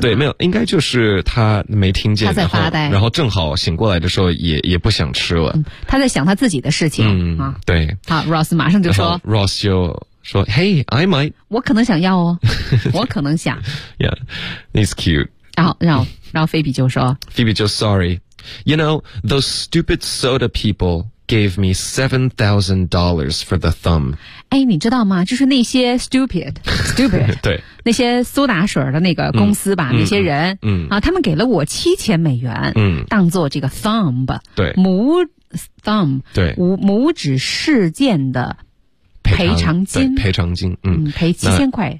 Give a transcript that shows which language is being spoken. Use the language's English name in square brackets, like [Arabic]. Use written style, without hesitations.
[Chinese] 对，没有，应该就是他没听见，他在发呆，然后正好醒过来的时候也不想吃了、他在想他自己的事情。对。好 ，Ross 马上就说，Ross 就。说 ， [English] Hey, I might. [Chinese] 我可能想要哦，我可能想。 [English] Yeah, it's cute. [Chinese] 然后 Phoebe 就说，Phoebe 就 sorry. [English] You know those stupid soda people gave me $7,000 for the thumb. [Chinese] 哎，你知道吗？就是那些 stupid 对，那些苏打水的那个公司吧，那些人，他们给了我$7,000，当做这个 thumb，对，拇 thumb，对，拇指事件的。赔偿金，赔偿金，赔7000块。